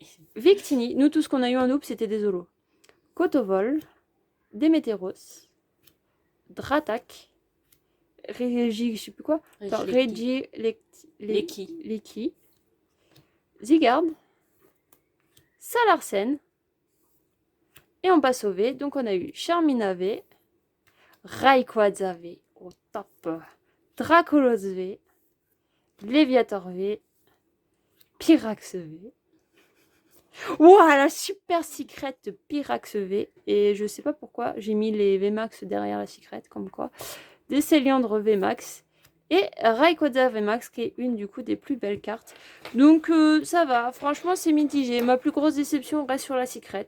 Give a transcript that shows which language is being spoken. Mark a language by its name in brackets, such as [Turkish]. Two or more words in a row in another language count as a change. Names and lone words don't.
[French] Victini, nous tout ce qu'on a eu en double, c'était des holos. Kotovol, Démétéros, Dratak, Régi, je sais plus quoi. Régi, Leki, Zigard, ça Larsen. Et on passe au V. Donc on a eu Charmina V, Rayquaza V au top, Dracolos V, Léviator V, Pyrax V. Ouah, la super secret Pyrax V. Et je sais pas pourquoi j'ai mis les VMAX derrière la secret, comme quoi. Des Céliandres VMAX. Et Rayquaza VMAX, qui est une du coup des plus belles cartes. Donc ça va, franchement c'est mitigé. Ma plus grosse déception reste sur la secret.